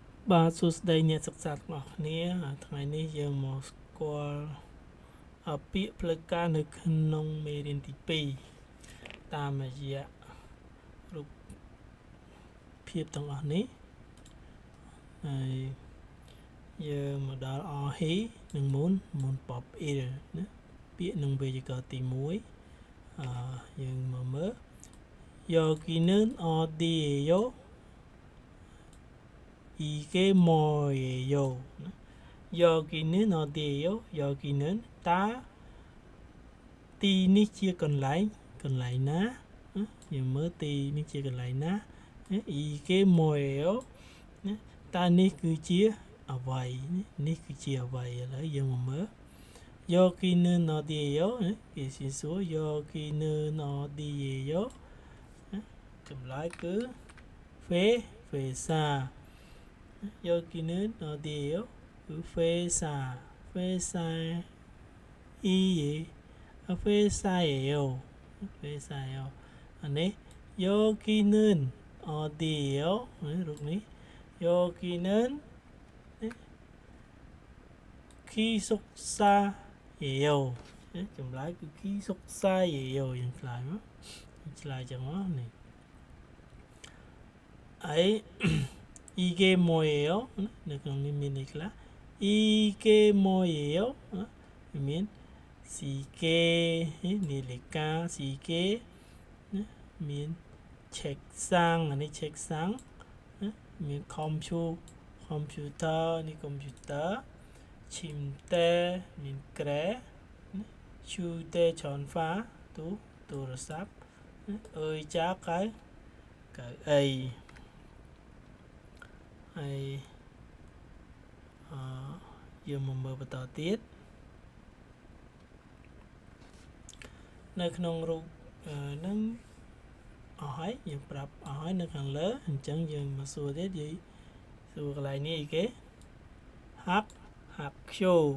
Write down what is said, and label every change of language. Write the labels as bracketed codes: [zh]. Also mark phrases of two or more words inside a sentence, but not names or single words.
[km] បាទសួស្តីអ្នកសិក្សាទាំងអស់គ្នាថ្ងៃនេះយើងមកស្គាល់ពាក្យផ្លូវការនៅក្នុងមេរៀនទី2តាមរយៈរូបភាពទាំងអស់នេះហើយយើងមកដល់អហេនិងមុនប៉បអ៊ីលណាពាក្យនឹងវេយ្យាករណ៍ទី1យើងមកមើល [ko] 여기는 어디예요? 이게 뭐예요? 여기는 어디예요? 여기는 다 [km] ទីនេះជាកន្លែងណាយើងមើលទីនេះជាកន្លែងណា [ko] 이게 뭐예요? [km] តើនេះគឺជាអ្វីនេះគឺជាអ្វីឥឡូវយើងមកមើល [ko] 여기는 어디예요? [km] គេសួរ [ko] 여기는 어디예요? [km] ចម្លើយគឺ [ko] Vesa 여기는 어디예요? 그 회사예요. 아니 여기는 어디예요? 여기는 기숙사예요. [km] ចម្លើយគឺ 기숙사예요 យើងឆ្លើយមកឆ្លើយចឹងមកនេះហើយ [ko] 이게 뭐예요? [km] នៅក្នុងនេះមានន័យខ្លះ [ko] 이게 뭐예요? [km] មាន 시계 នាឡិកា시계 មាន 책상 អានេះ 책상 មាន 컴퓨터 នេះ 컴퓨터 침대 មាន ក្រែ 휴대전화 ទូរស័ព្ទ 의자 កៅអីហើយយើងមកមើលបន្តទៀតនៅក្នុងរូបនឹងអស់ហើយយើងប្រាប់អស់ហើយនៅខាងលើអញ្ចឹងយើងមកសួរទៀតនិយាយសួរកន្លែងនេះអីគេហាក់ឈោ